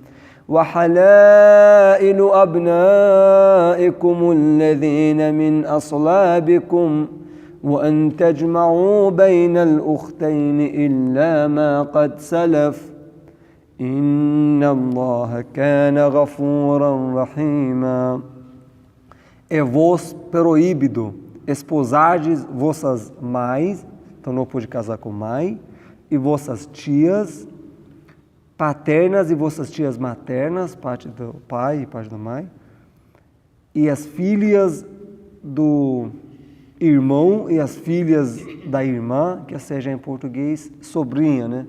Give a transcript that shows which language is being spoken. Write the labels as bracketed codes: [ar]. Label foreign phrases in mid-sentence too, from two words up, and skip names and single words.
[ar] وحلائل أبنائكم الذين من أصلابكم وأن تجمعوا بين الأختين إلا ما قد سلف إن الله كان غفورا رحيما. [pt] É vos proibido esposardes vossas mães, então não pode casar com mãe, e vossas tias paternas e vossas tias maternas, parte do pai e parte da mãe, e as filhas do irmão e as filhas da irmã, que seja em português sobrinha, né?